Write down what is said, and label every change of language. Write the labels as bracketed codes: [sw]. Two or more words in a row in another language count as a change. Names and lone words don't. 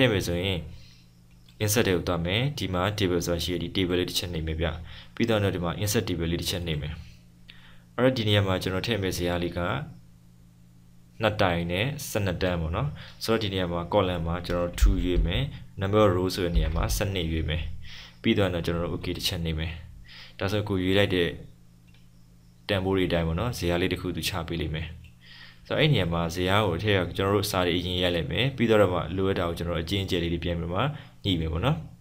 [my] ည့်မယ်ဆိုရင် insert တွေကိုတွားမယ်ဒီမှာ table ဆိုတာရှိရဒီ table လေးတစ်ချက်နှိပ်မယ်ဗျပြီးတော့ဒီမှာ [en] insert table [my] လေးတစ်ချက်နှိပ်မယ်အဲ့တော့ဒီနေရာမှာ ကျွန်တော်ထည့်မယ်ဇယားလေးက2တိုင်နဲ့12တန်းပေါ့နော်ဆိုတော့ဒီနေရာမှာ column မှာကျွန်တော်2ရွေးမယ် [en] number of row [my] ဆိုတဲ့နေရာမှာ12ရွေးမယ်ပြီးတော့ကျွန်တော်တို့ okay တစ်ချက်နှိပ်မယ်ဒါဆိုကိုရွေးလိုက်တဲ့တန်ဖိုးတွေအတိုင်းပေါ့နော်ဇယားလေးတစ်ခုသူချပေးလိမ့်မယ်ဆိုတော့အဲ့နေရာမှာဇယားကိုထည့်ရကျွန်တော်တို့စာတွေအရင်ရိုက်လိုက်မယ်ပြီးတော့မှလိုအပ်တာကိုကျွန်တော်အကျဉ်းကျယ်လေးတွေပြန်ပြီးမှညှိမယ်ပေါ့နော်